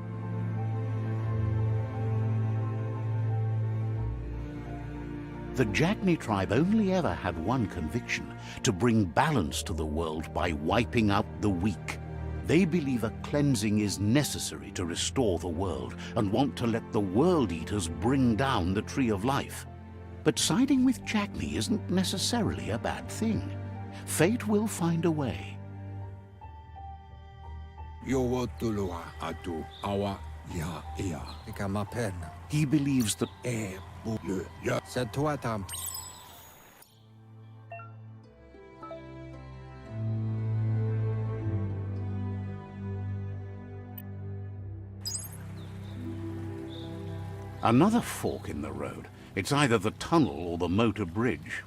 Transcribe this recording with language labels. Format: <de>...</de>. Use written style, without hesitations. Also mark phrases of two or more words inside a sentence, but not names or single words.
<en>The Jagni tribe only ever had one conviction: to bring balance to the world by wiping out the weak. They believe a cleansing is necessary to restore the world and want to let the World Eaters bring down the Tree of Life. But siding with Jagni isn't necessarily a bad thing. Fate will find a way. Yo tulua atu awa ya ia. Ikamapena. He believes that Le ya. Satuatam. another fork in the road. It's either the tunnel or the motor bridge.</en>